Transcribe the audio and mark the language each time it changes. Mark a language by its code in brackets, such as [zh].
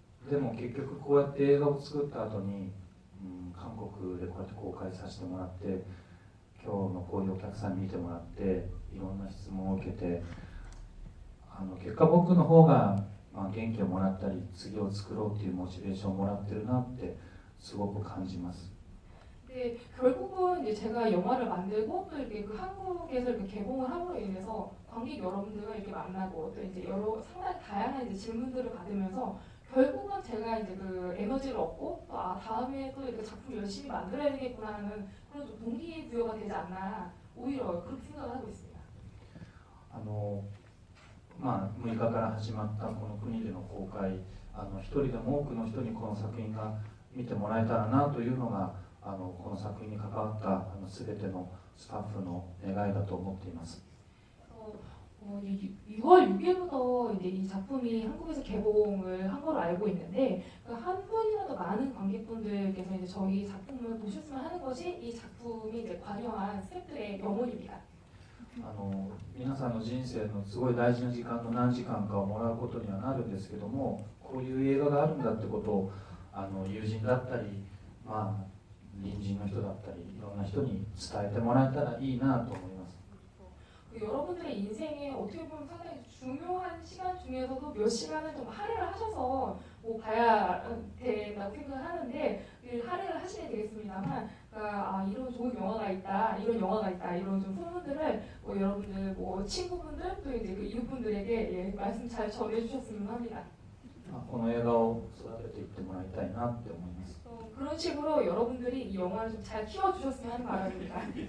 [ja] でも結局こうやって映画を作った後に、韓国でこうやって公開させてもらって今日のこういうお客さんに見てもらっていろんな質問を受けて結果僕の方が元気をもらったり次を作ろうっていうモチベーションをもらってるなってすごく感じます。 [ko] 네, 결국은 이제 제가 영화를 만들고 또 이렇게 그 한국에서 이렇게 개봉을 함으로 인해서 관객 여러분들과 이렇게 만나고 또 이제 여러 상당히 다양한 이제 질문들을 받으면서 결국은 제가 이제 그 에너지를 얻고 또 다음에 또 이렇게 작품 열심히 만들어야 되겠구나 하는 그런 좀 동기부여가 되지 않나 오히려 그렇게 생각을 하고 있습니다. [ja] 6日から始まったこの国での公開一人でも多くの人にこの作品が見てもらえたらなというのがこの作品に関わった全てのスタッフの願いだと思っています。 [ko] 6월 6일부터 이제 이 작품이 한국에서 개봉을 한 걸로 알고 있는데 한 분이라도 많은 관객분들께서 이제 저희 작품을 보셨으면 하는 것이 이 작품이 이제 관여한 스태프들의 영혼입니다. [ja] 皆さんの人生のすごい大事な時間の何時間かをもらうことにはなるんですけども、こういう映画があるんだってことを友人だったり、隣人の人だったりいろんな人に伝えてもらえたらいいなと思います。 [ko] 여러분들의 인생에 어떻게 보면 상당히 중요한 시간 중에서도 몇 시간을 좀 할애를 하셔서 뭐 봐야 된다고 생각을 하는데 할애를 하시게 되겠습니다만 이런 좋은 영화가 있다, 이런 영화가 있다, 이런 좀 소문들을 여러분들 친구분들 또 이제 그 이웃분들에게 말씀 잘 전해주셨으면 합니다. [ja] この映画を育てていってもらいたいなって思います。 [ko] 그런 식으로 여러분들이 이 영화를 좀 잘 키워주셨으면 하는 바람입니다.